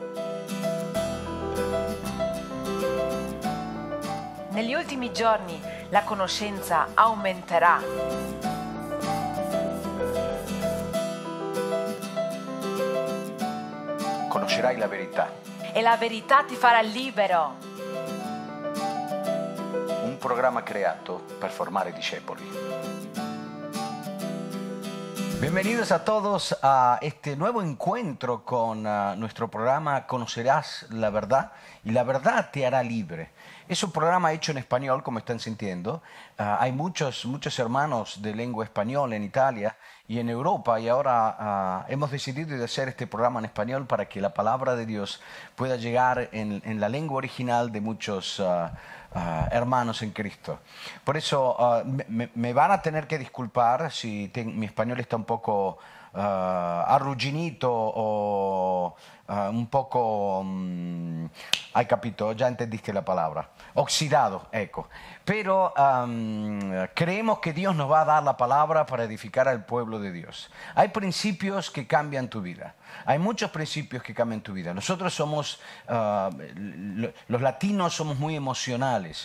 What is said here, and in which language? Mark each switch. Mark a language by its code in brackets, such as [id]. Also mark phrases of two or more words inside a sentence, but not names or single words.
[it] Negli ultimi giorni la conoscenza aumenterà. Conoscerai la verità. E la verità ti farà libero. Un programma creato per formare discepoli. [es] Bienvenidos a todos a este nuevo encuentro con nuestro programa Conocerás la Verdad y la Verdad te hará libre. Es un programa hecho en español, como están sintiendo. Hay muchos hermanos de lengua española en Italia y en Europa, y ahora hemos decidido de hacer este programa en español para que la palabra de Dios pueda llegar en la lengua original de muchos hermanos en Cristo. Por eso me van a tener que disculpar si mi español está un poco arrugginito o un poco, [it] hai capito, [es] ya entendiste la palabra, oxidado, ecco. Pero creemos que Dios nos va a dar la palabra para edificar al pueblo de Dios. Hay principios que cambian tu vida. Hay muchos principios que cambian tu vida. Nosotros somos, los latinos somos muy emocionales.